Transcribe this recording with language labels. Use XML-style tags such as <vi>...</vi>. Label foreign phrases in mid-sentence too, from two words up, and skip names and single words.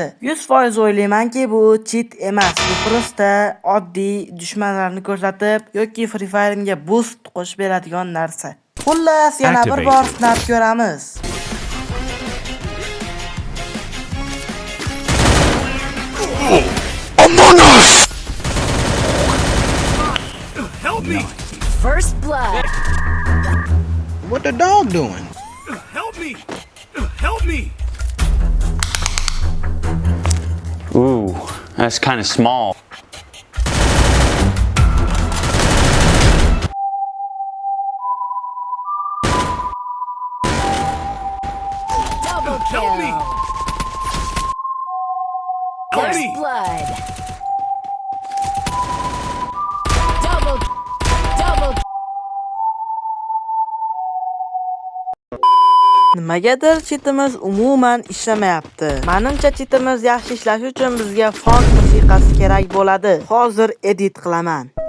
<uz>100% o'ylaymanki bu cheat emas, bu prosta oddiy dushmanlarni ko'rsatib yoki Free Fire'ga boost qo'shib beradigan narsa. Xullas, yana bir bor sinab ko'ramiz.</uz> <en>First blood. What the dog doing? Help me! Help me! Ooh, that's kind of small. Double kill. Help me! Help First me! blood. Double.</en> <uz>Nimagadir cheatimiz umuman ishlamayapti. Menimcha cheatimiz yaxshi ishlashi uchun bizga fon musiqasi kerak bo'ladi. Hozir edit qilaman.</uz>